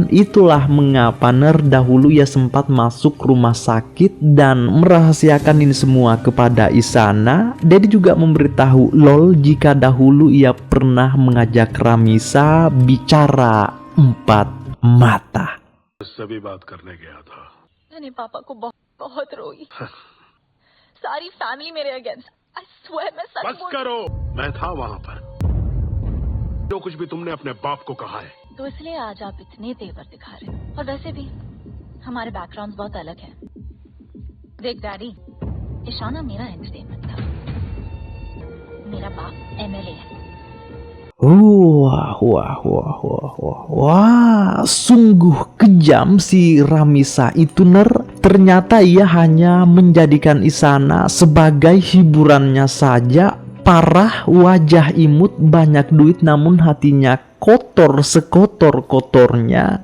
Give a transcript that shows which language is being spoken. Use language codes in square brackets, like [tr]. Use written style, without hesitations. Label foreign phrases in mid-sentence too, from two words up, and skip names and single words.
[id] Itulah mengapa Ner dahulu ia sempat masuk rumah sakit dan merahasiakan ini semua kepada Isana. Daddy juga memberitahu Lol jika dahulu ia pernah mengajak Ramisa bicara 4 mata. [hi] सभी बात करने गया था। मैंने पापा को बहुत रोई। सारी फैमिली मेरे अगेंस्ट। [en] I swear [hi] मैं सच बस करो, मैं था वहाँ पर। जो कुछ भी तुमने अपने बाप को कहा है, तो इसलिए आज आप इतने तेवर दिखा रहे हैं। और वैसे भी हमारे बैकग्राउंड्स बहुत अलग हैं। देख डैडी, ईशाना मेरा एंटरटेनमेंट था, मेरा बाप MLA है। [id] Wah, sungguh kejam si Ramisa itu Ner. Ternyata ia hanya menjadikan Isana sebagai hiburannya saja. Parah, wajah imut, banyak duit, namun hatinya kotor sekotor-kotornya.